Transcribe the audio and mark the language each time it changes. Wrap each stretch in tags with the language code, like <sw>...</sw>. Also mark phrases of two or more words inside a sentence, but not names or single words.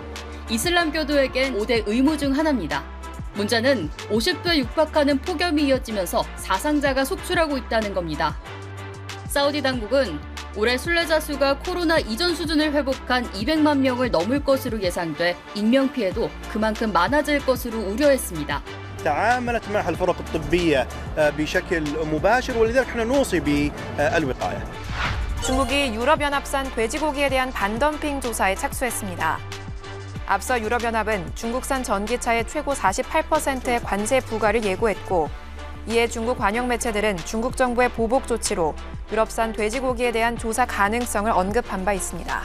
<ko>이슬람교도에겐 5대 의무 중 하나입니다. 문제는 50도에 육박하는 폭염이 이어지면서 사상자가 속출하고 있다는 겁니다. 사우디 당국은 올해 순례자 수가 코로나 이전 수준을 회복한 200만 명을 넘을 것으로 예상돼 인명피해도 그만큼 많아질 것으로 우려했습니다.</ko> <ar>تعاملت معها الفرق الطبية بشكل مباشر ولذلك احنا نوصي بالوقاية.</ar> <ko>중국이 유럽연합산 돼지고기에 대한 반덤핑 조사에 착수했습니다. 앞서 유럽연합은 중국산 전기차의 최고 48%의 관세 부과를 예고했고 이에 중국 관영 매체들은 중국 정부의 보복 조치로 유럽산 돼지고기에 대한 조사 가능성을 언급한 바 있습니다.</ko>